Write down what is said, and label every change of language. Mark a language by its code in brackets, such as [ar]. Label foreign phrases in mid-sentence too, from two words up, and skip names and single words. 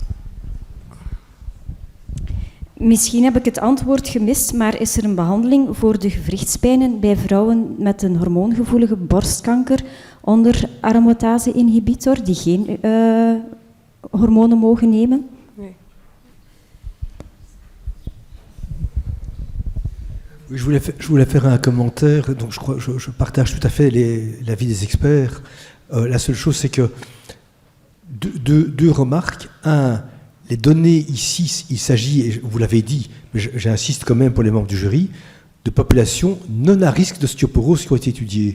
[nl] Misschien heb ik het antwoord gemist, maar is er een behandeling voor de gewrichtspijnen bij vrouwen met een hormoongevoelige borstkanker onder aromatase-inhibitor die geen hormonen mogen nemen? Nee. [fr] Je voulais faire un commentaire. Donc je partage tout à fait l'avis des experts. La seule chose, c'est que deux remarques. Un, les données ici, il s'agit, et vous l'avez dit, mais j'insiste quand même pour les membres du jury, de populations non à risque d'ostéoporose qui ont été étudiées.